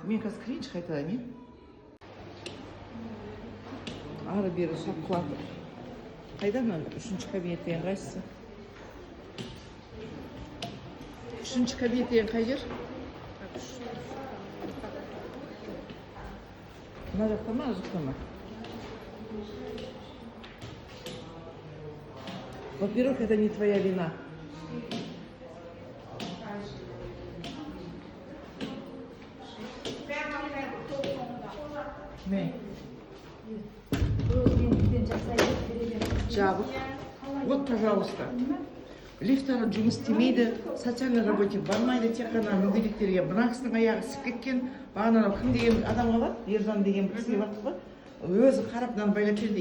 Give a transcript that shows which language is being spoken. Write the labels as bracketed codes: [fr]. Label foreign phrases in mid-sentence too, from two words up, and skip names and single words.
[kk] Мен қазір кірейінші қайтадан, ары бері шапқылатып. Қайдан үшінші кабинет деген қайсысы? Үшінші кабинет деген қай жер? Мына жақта ма, жақта ма? [ru] Во-первых, это не твоя вина. [kk] Ne? Жабық. [ru] Вот, пожалуйста. [kk] Лифттары жұмыс істемейді, [ru] социальный работник [kk] бармайды, тек қана мүгедектерге. Мына кісінің аяғы ісіп кеткен, бағана кім деген адамға бар, Ержан деген кісіге бардық па, өзі қарап мынаны байлап берді.